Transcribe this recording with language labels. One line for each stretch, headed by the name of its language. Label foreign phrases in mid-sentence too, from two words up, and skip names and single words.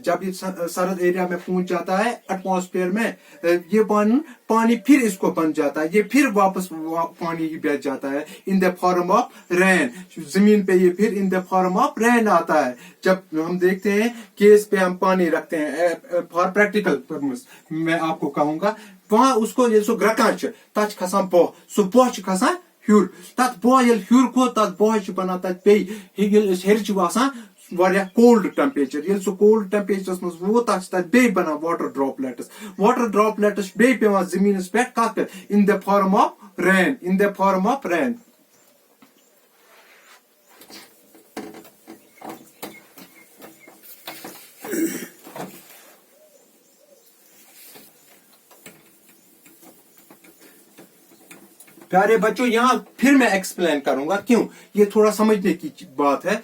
Hindi: जब ये सरद एरिया में पहुंच जाता है एटमॉस्फेयर में, ये पानी फिर इसको बन जाता है, ये फिर वापस पानी ही बह जाता है
English: in the form of rain.
Hindi: जमीन पे ये फिर
English: in the form of rain
Hindi: आता है। जब हम देखते हैं केस पे हम पानी रखते हैं
English: for practical purpose,
Hindi: मैं आपको कहूंगा वहां उसको ये
Kashmiri: सो ग्रकान तच खसान बोह, सो बोह खसान ह्यूर, तथ बोह ये ह्यूर को तथ बोह बना तथ पे हेर आसान वारिया
English: cold temperature.
Kashmiri: ये सो
English: cold temperature
Kashmiri: मज वो बे बना
English: water droplets
Kashmiri: बे पेवान जमीनस पे कत पे
English: in the form of rain, in the form of rain.
Hindi: प्यारे बच्चों, यहाँ फिर मैं एक्सप्लेन करूंगा क्यों, ये थोड़ा समझने की बात है।